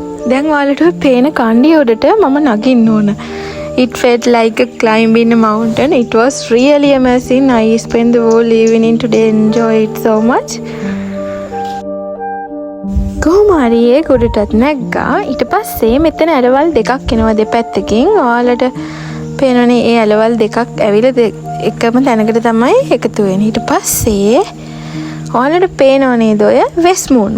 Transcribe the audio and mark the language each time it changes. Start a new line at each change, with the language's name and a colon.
Sinhala: දැන් ඔයාලට පේන කණ්ඩිය උඩට මම නගින්න ඕන.
English: It felt like a climb in a mountain. It was really amazing. I spent the whole evening today enjoy it so much.
Sinhala: කොහොමhari ඒ ගොඩටත් නැග්ගා. ඊට පස්සේ මෙතන ඇලවල් දෙකක් එනවා දෙපැත්තකින්. ඔයාලට පේනවනේ ඒ ඇලවල් දෙකක් ඇවිල්ලා එකම තැනකට තමයි එකතු වෙන්නේ. ඊට පස්සේ ඔයාලට පේනව නේද ඔය වෙස්මූන්.